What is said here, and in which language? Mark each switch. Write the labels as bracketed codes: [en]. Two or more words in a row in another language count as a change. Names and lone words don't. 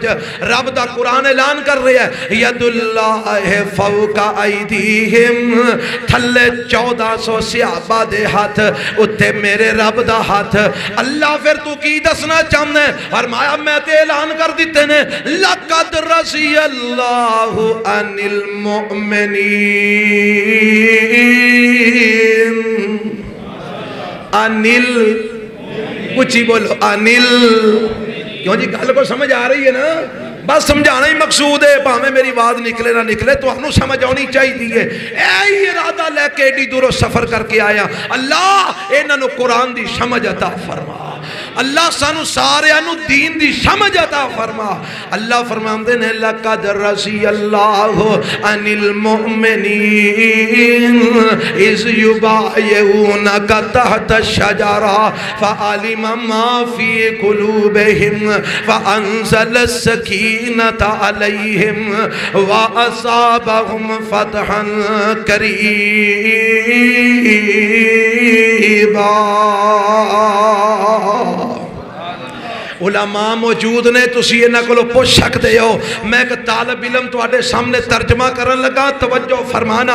[pa] رب دا قرآن اعلان کر رہا ہے [ar] يد الله فوق أيديهم, [pa] تھلے 1400 صحابہ دے ہتھ اُتے میرے رب دا ہتھ. اللہ فیر توں کی دسنا چاہنا ہے? فرمایا میں تے اعلان کر دتے نے [ar] لقد رضي الله عن المؤمنين. [pa] عن اُچی بولو، عن. کیوں جی گل کو سمجھ آ رہی ہے نا؟ بس سمجھانا ہی مقصود ہے، بھاویں میری آواز نکلے نا نکلے تو سمجھ آنی چاہیے. یہی ارادہ لے کے ایڈی دوروں سفر کر کے آیا. [ur] اللہ انہوں نے قرآن کی سمجھ عطا فرما, [pa] اللہ سانوں ساریاں نوں دین دی سمجھ عطا فرما. اللہ فرماندے نے [ar] لقد رضي الله عن المؤمنين إذ يبايعونك تحت الشجرة فعلم ما في قلوبهم فأنزل السكينة عليهم وأثابهم فتحا قريبا. [pa] علماء موجود نے، تسی ایہناں کولوں پچھ سکدے ہو. میں اک طالب علم تہاڈے سامنے ترجمہ کرن لگا، توجہ فرمانا.